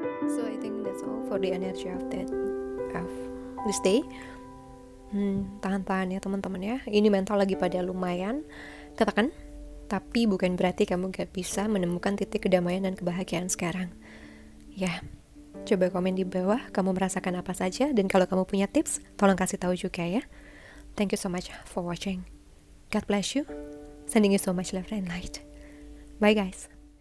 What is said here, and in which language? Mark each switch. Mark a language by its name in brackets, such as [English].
[English] So I think that's all for the energy of this day. [Indonesian] Tahan-tahan ya teman-teman ya. Ini mental lagi pada lumayan katakan, tapi bukan berarti kamu gak bisa menemukan titik kedamaian dan kebahagiaan sekarang. Ya, coba komen di bawah kamu merasakan apa saja, dan kalau kamu punya tips, tolong kasih tahu juga ya. [English] Thank you so much for watching. God bless you. Sending you so much love and light. Bye guys.